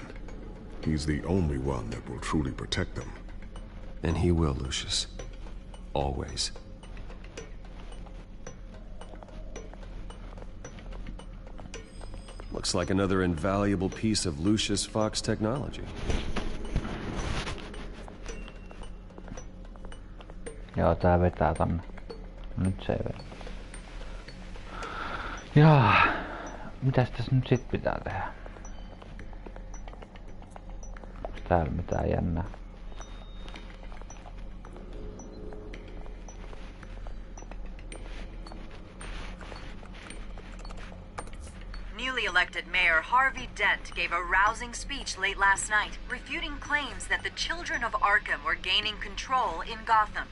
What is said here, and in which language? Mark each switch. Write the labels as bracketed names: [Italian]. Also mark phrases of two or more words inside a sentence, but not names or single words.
[English] He's the only one that will truly protect them. And he will, Lucius. Always. Looks like another invaluable piece of Lucius Fox technology. [Finnish] Joo, tää vetää tonne. Nyt se ei vedä. Jaa, mitäs tässä nyt sit pitää tehdä? Onks täällä mitään jännää? [English] Newly elected Mayor Harvey Dent gave a rousing speech late last night, refuting claims that the children of Arkham were gaining control in Gotham.